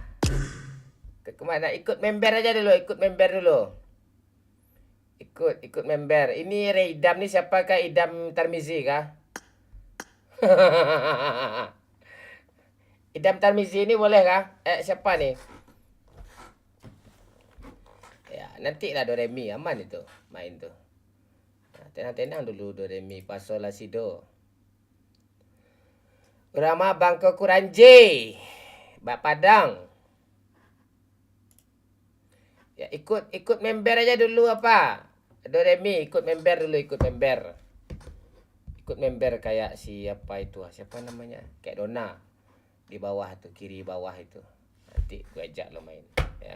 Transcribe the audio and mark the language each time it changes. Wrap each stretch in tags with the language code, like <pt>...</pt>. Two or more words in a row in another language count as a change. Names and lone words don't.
<id>Ikut member aja dulu, ikut member. Ini Idam ni siapakah? Idam Tarmizi kah? Idam Tarmizi ni boleh kah? Siapa ni? Ya, nantilah Doremi aman itu main tu. Tenang-tenang dulu Doremi Paso La Sido. Urama Bangko Kuranji. Bak Padang. Ya, ikut member aja dulu apa? Doremi ikut member. Ikut member kayak siapa itu? Siapa namanya? Kayak Dona. Di bawah tu, kiri bawah itu. Nanti gue ajak lo main, ya.</id>